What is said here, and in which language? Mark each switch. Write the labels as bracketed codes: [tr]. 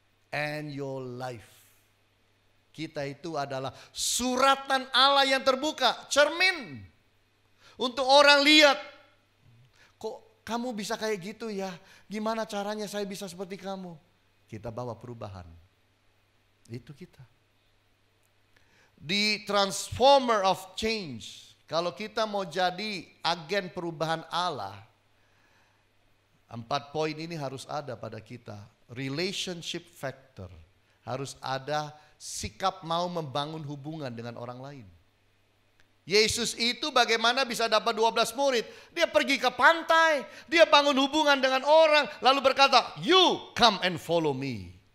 [en] And your life. [id] Kita itu adalah suratan Allah yang terbuka, cermin. Untuk orang lihat, kok kamu bisa kayak gitu ya? Gimana caranya saya bisa seperti kamu? Kita bawa perubahan. Itu kita. [en] Di transformer of change. [id] Kalau kita mau jadi agen perubahan Allah. 4 poin ini harus ada pada kita. Relationship factor. Harus ada sikap mau membangun hubungan dengan orang lain. Yesus itu bagaimana bisa dapat 12 murid? Dia pergi ke pantai, dia bangun hubungan dengan orang, lalu berkata, [en] "You come and follow me."